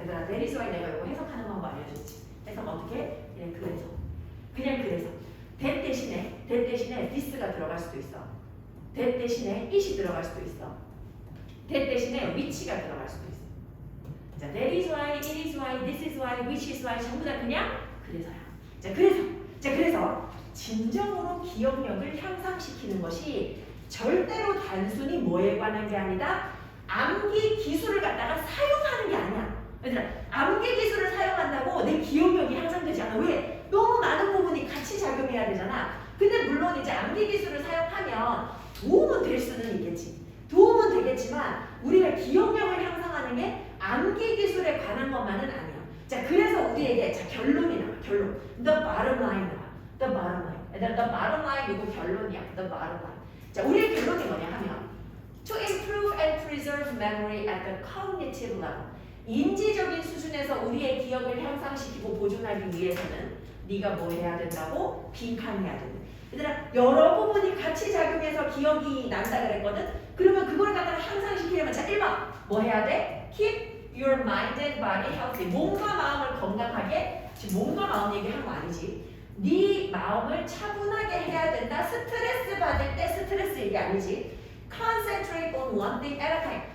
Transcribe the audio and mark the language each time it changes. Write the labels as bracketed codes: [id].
[ko] 얘들아, [en] that is why [ko] 내가 이거 해석하는 방법 알려줬지. 해석 어떻게? 그냥 그래서. that 대신에 this가 들어갈 수도 있어. that 대신에 it이 들어갈 수도 있어. that 대신에 which가 들어갈 수도 있어. 자, [en] that is why, it is why, [ko] this is why, which is why 전부 다 그냥 그래서야. 그래서 진정으로 기억력을 향상시키는 것이 절대로 단순히 뭐에 관한 게 아니다. 암기 기술을 갖다가 사용하는 게 아니야. 얘들아, 암기 기술을 사용한다고 내 기억력이 향상되지 않아. 왜? 너무 많은 부분이 같이 작용해야 되잖아. 근데 물론 이제 암기 기술을 사용하면 도움은 될 수는 있겠지. 도움은 되겠지만 우리가 기억력을 향상하는 게 암기 기술에 관한 것만은 아니야. 자, 그래서 우리에게 결론이 나와. 결론. [en] The bottom line [ko] 나와. [en] The bottom line. [ko] 얘들아, [en] the bottom line [ko] 이거 결론이야. [en] The bottom line. [ko] 자, 우리의 결론이 뭐냐 하면 [en] to improve and preserve memory at the cognitive level. [ko] 인지적인 수준에서 우리의 기억을 향상시키고 보존하기 위해서는 네가 뭐 해야 된다고? 빈칸해야 된다. 얘들아, 여러 부분이 같이 작용해서 기억이 난다 그랬거든? 그러면 그걸 갖다가 향상시키려면 자, 1번 뭐 해야 돼? [en] Keep your mind and body healthy. [ko] 몸과 마음을 건강하게. 지금 몸과 마음 얘기하는 거 아니지. 네 마음을 차분하게 해야 된다. 스트레스 받을 때 스트레스 얘기 아니지. [en] Concentrate on one thing at a time.